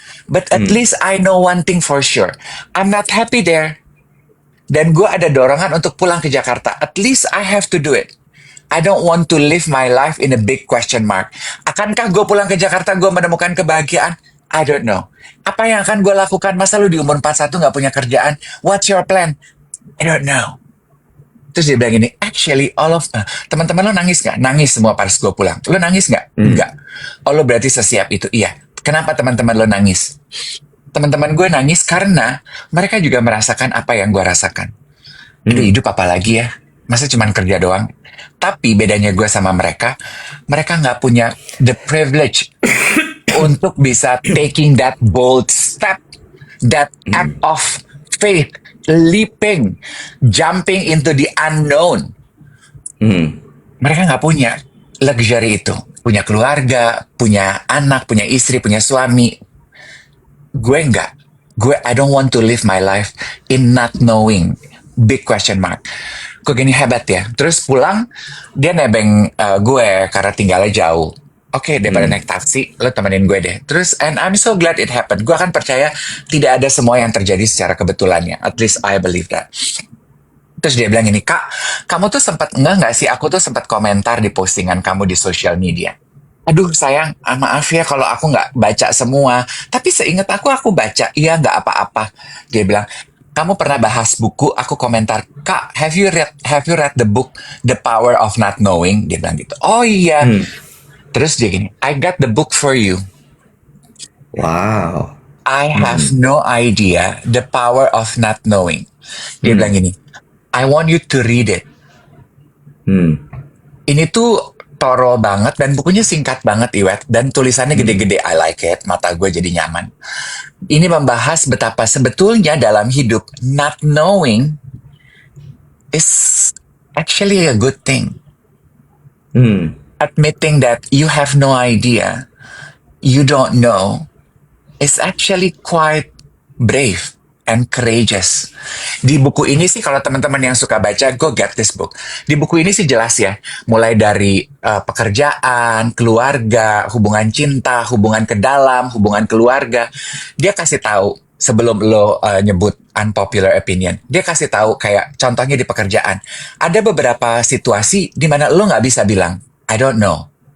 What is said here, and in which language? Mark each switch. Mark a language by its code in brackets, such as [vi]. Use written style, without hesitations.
[en] But at least I know one thing for sure. I'm not happy there. [id] Dan gue ada dorongan untuk pulang ke Jakarta. [en] At least I have to do it. I don't want to live my life in a big question mark. [id] Akankah gue pulang ke Jakarta, gue menemukan kebahagiaan? [en] I don't know. [id] Apa yang akan gue lakukan? Masa lu di umur 41 gak punya kerjaan? [en] What's your plan? I don't know. [id] Terus dia bilang gini, [en] actually all of... [id] teman-teman lo nangis gak? Nangis semua pas gue pulang. Lo nangis gak? Enggak. Oh lo berarti sesiap itu? Iya. Kenapa teman-teman lo nangis? Teman-teman gue nangis karena mereka juga merasakan apa yang gue rasakan. Aduh, hidup apa lagi ya? Masa cuma kerja doang? Tapi bedanya gue sama mereka nggak punya [en] the privilege [id] untuk bisa [en] taking that bold step, that act of faith, leaping, jumping into the unknown. Hmm. [id] Mereka nggak punya luxury itu. Punya keluarga, punya anak, punya istri, punya suami. Gue nggak. [en] I don't want to live my life in not knowing. Big question mark. [id] Kok gini hebat ya. Terus pulang, dia nebeng gue karena tinggalnya jauh. Oke, daripada naik taksi, lo temenin gue deh. Terus, [en] and I'm so glad it happened. [id] Gue akan percaya tidak ada semua yang terjadi secara kebetulannya. [en] At least I believe that. [id] Terus dia bilang gini, Kak, kamu tuh sempat nggak sih? Aku tuh sempat komentar di postingan kamu di sosial media. Aduh sayang, maaf ya kalau aku nggak baca semua. Tapi seingat aku baca. Iya, nggak apa-apa. Dia bilang, kamu pernah bahas buku, aku komentar, Kak, [en] have you read the book The Power of Not Knowing? [id] Dia bilang gitu. Oh iya. Terus dia gini, [en] I got the book for you. Wow. I have no idea the power of not knowing. [id] Dia bilang gini, [en] I want you to read it. [id] Ini tuh toro banget dan bukunya singkat banget, Iwet. Dan tulisannya gede-gede, [en] I like it. [id] Mata gue jadi nyaman. Ini membahas betapa sebetulnya dalam hidup [en] not knowing is actually a good thing. Admitting that you have no idea, you don't know, is actually quite brave and courageous. [id] Di buku ini sih kalau teman-teman yang suka baca, [en] go get this book. [id] Di buku ini sih jelas ya, mulai dari pekerjaan, keluarga, hubungan cinta, hubungan ke dalam, hubungan keluarga. Dia kasih tahu sebelum lo nyebut unpopular opinion. Dia kasih tahu kayak contohnya di pekerjaan. Ada beberapa situasi di mana lo nggak bisa bilang, [en] I don't know.